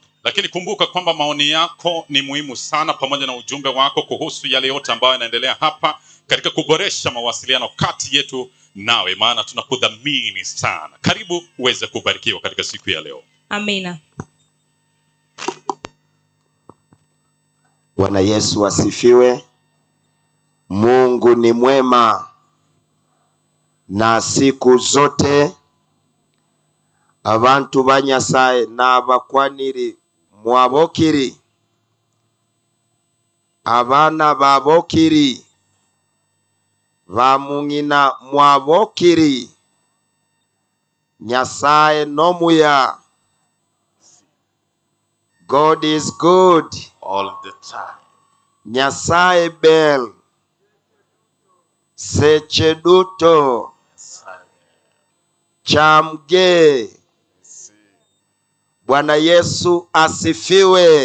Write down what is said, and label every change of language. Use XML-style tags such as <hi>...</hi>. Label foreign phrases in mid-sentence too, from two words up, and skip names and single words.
<sw>Lakini kumbuka kwamba maoni yako ni muhimu sana, pamoja na ujumbe wako kuhusu yale yote ambayo yanaendelea hapa katika kuboresha mawasiliano kati yetu nawe, maana tunakudhamini sana. Karibu uweze kubarikiwa katika siku ya leo. Amina. Bwana Yesu asifiwe. Mungu ni mwema na siku zote.</sw> <guz>Abantu banyasaye n'abakwaniri mwabokiri, abana babokiri, bamungina mwabokiri, Nyasaye nomuya.</guz> <en>God is good All the time.</en> <luo>Nyasaye bel seche duto.</luo> <kln>Chamge.</kln> <sw>Bwana Yesu asifiwe.</sw>